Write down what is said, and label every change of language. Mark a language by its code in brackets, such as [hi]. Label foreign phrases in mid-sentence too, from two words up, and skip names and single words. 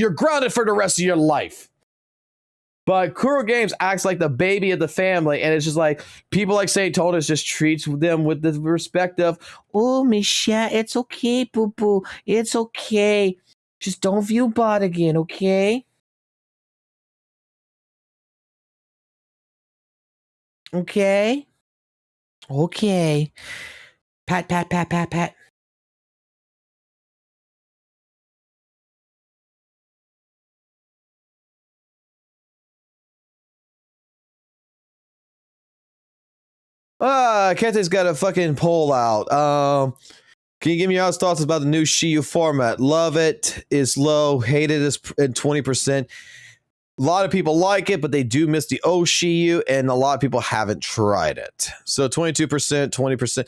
[en] You're grounded for the rest of your life. But Kuro Games acts like the baby of the family, and it's just like people like St. Todas just treats them with the respect of, oh, Michelle, it's okay, boo boo. It's okay. Just don't view bot again, okay? Okay. Okay. Pat, pat, pat, pat, pat. Kente's got a fucking poll out. Can you give me your thoughts about the new Shiyu format? Love it. Is low. Hate it is at 20%. A lot of people like it, but they do miss the old Shiyu, and a lot of people haven't tried it. So 22%, 20%.